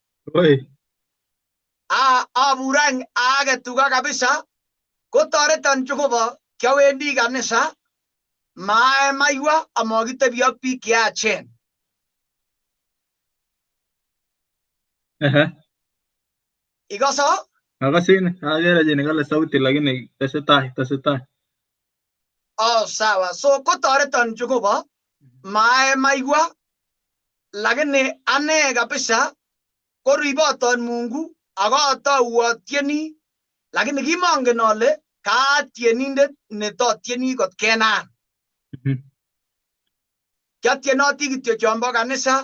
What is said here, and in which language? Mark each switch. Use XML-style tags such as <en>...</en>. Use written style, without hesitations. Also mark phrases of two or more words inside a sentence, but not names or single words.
<kln>Abur any age tuga kabisa kotoreton Jehova kiawendi kanisa mae maiwa amakitebi ak biik cheyachen. Ikoso? Akasin agere jini kale sauti lakini tesetai.</kln> <sw>Oh sawa.</sw> <kln>So kotoreton Jehova mae maiwa lakini ane kabisa koriboton Mungu akatau atieni lakini kimongen ale kaatienindet netotieni kot kenan. Kiatienoti kityo chombo kanisa.</kln>